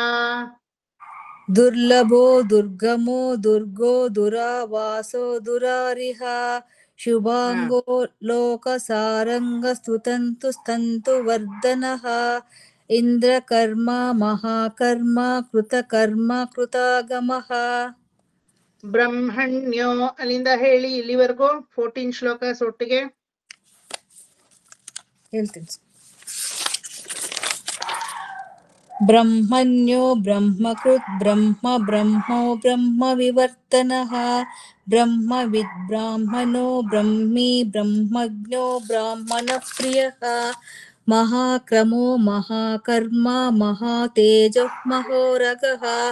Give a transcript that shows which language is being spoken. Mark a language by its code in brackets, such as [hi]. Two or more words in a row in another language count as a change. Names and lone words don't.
[sa] ದುರ್ಲಭೋ ದುರ್ಗಮೋ ದುರ್ಗೋ ದುರಾವಾಸೋ ದುರಾರಿಹ. ಶುಭಾಂಗೋ ಲೋಕಸಾರಂಗ ಸ್ತುತಂತು ಸ್ತಂತುವರ್ಧನಃ. ಇಂದ್ರಕರ್ಮ ಮಹಾಕರ್ಮ ಕೃತಕರ್ಮ ಕೃತಾಗಮಃ. [kn] ಬ್ರಹ್ಮಣ್ಯೋ ಅಲ್ಲಿಂದ ಹೇಳಿ ಇಲ್ಲಿವರೆಗೂ 14 ಶ್ಲೋಕ ಒಟ್ಟಿಗೆ ಹೇಳ್ತೀನಿ. [sa] ಬ್ರಹ್ಮಣ್ಯೋ ಬ್ರಹ್ಮಕೃತ್ ಬ್ರಹ್ಮ ಬ್ರಹ್ಮೋ ಬ್ರಹ್ಮ ವಿವರ್ತನಃ. ಬ್ರಹ್ಮವಿದ್ ಬ್ರಾಹ್ಮಣೋ ಬ್ರಹ್ಮೀ ಬ್ರಹ್ಮಜ್ಞೋ ಬ್ರಾಹ್ಮಣ ಪ್ರಿಯಃ. ಮಹಾಕ್ರಮೋ ಮಹಾಕರ್ಮ ಮಹಾತೇಜೋ ಮಹೋರಗಃ.